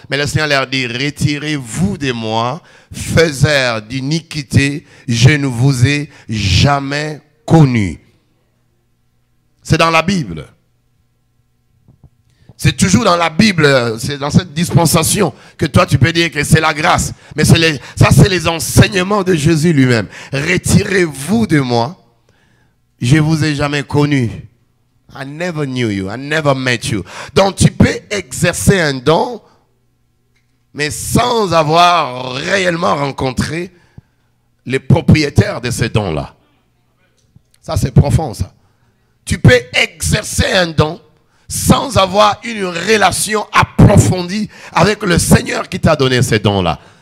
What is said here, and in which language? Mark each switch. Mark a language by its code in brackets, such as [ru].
[fr] Mais le Seigneur leur dit, retirez-vous de moi, faiseurs d'iniquité, je ne vous ai jamais connu. C'est dans la Bible. C'est toujours dans la Bible, c'est dans cette dispensation que toi tu peux dire que c'est la grâce. Mais ça c'est les enseignements de Jésus lui-même. Retirez-vous de moi, je ne vous ai jamais connu. [en] I never knew you, I never met you. [fr] Donc tu peux exercer un don, mais sans avoir réellement rencontré les propriétaires de ces dons-là. Ça c'est profond ça. Tu peux exercer un don sans avoir une relation approfondie avec le Seigneur qui t'a donné ces dons-là.